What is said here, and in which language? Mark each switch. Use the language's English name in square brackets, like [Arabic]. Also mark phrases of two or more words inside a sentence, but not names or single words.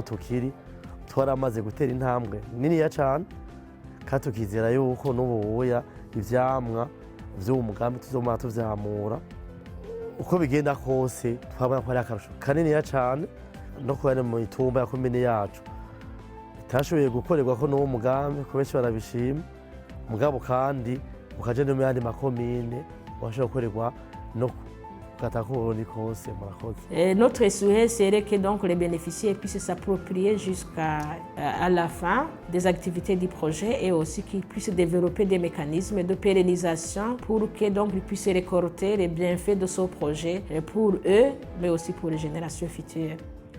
[Rundi] tukiri twaramaze gutera intambwe niniya cane kandi tukizera yuko n'ubuya ivyamwa vy'uwo mugambi tuzomara tuvyamura uko bigenda kose twabona ko ari akarusho kaniniya cane no kubera mu itumba ya komine yacu itashoboye gukorerwako n'uwo mugambi ko benshi barabishima mugabo kandi ukaje no mu yandi makomine washobora gukorerwa no katakoni kose murakoze. [French] Notre souhait serait que donc les bénéficiaires puissent s'approprier jusqu'à la fin des activités du projet et aussi qu'ils puissent développer des mécanismes de pérennisation pour que donc ils puissent récolter les bienfaits de ce projet pour eux mais aussi pour les générations futures.